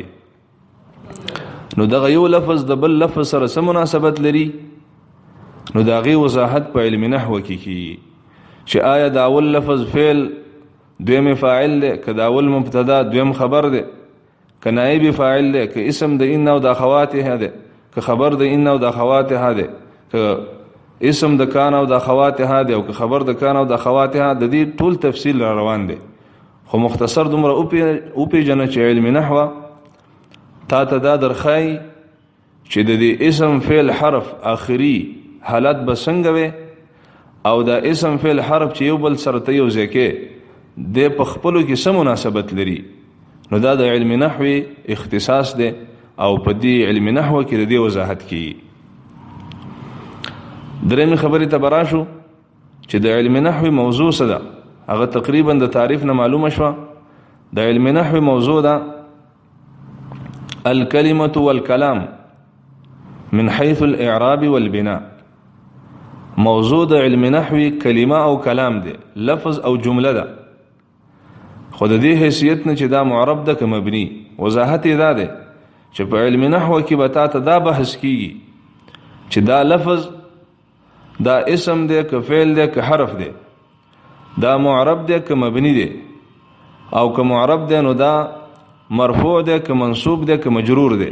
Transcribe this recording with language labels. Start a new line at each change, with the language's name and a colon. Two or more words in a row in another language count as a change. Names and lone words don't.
Pashto: نو دغه یو لفظ د بل لفظ سره څه مناسبت لري، نو د هغې وضاحت په علم نحو کې کیږي چې آیا د اول لفظ فعل دویم فاعل دی، که د اول مبتدا دویم خبر دی، که نائب فاعل دی، که اسم د ان او د اخواتها دی، که خبر د ان او د اخواتها دی، که اسم د کان او د اخواتها دی، او که خبر د کان او د اخواتها. د دې ټول تفصیل را روان دی، خو مختصر دومره او پیژنه چې علم نحو تا ته دا درخای چې د دې اسم فعل حرف آخري حالت به څنګه وي، او دا اسم فعل حرف چې یو بل سره ته یو ځای کې د په خپلو کې څه مناسبت لري. نو دا د علم نحو اختصاص دی، او په دې علم نحو کې د دې وضاحت کیږي. درېمې خبرې ته براشو چې د علم نحو موضوع څه ده. هغه تقریبا د تعریف نه معلومه شوه. د علم نحو موضوع ده
Arabic: الكلمة والكلام من حيث الإعراب والبناء.
Pashto: موضوع د علم نحو کلمه او کلام دی، لفظ او جمله ده. خود دې حیثیت نه چې دا معرب ده که مبني. وضاحت یې دا ده چې په علم نحو کې به تا ته دا بحث کیږي چې دا لفظ دا اسم دی که فعل دی که حرف دی، دا معرب دی که مبني دی، او که معرب دی نو دا مرفوع دی که منصوب دی که مجرور دی.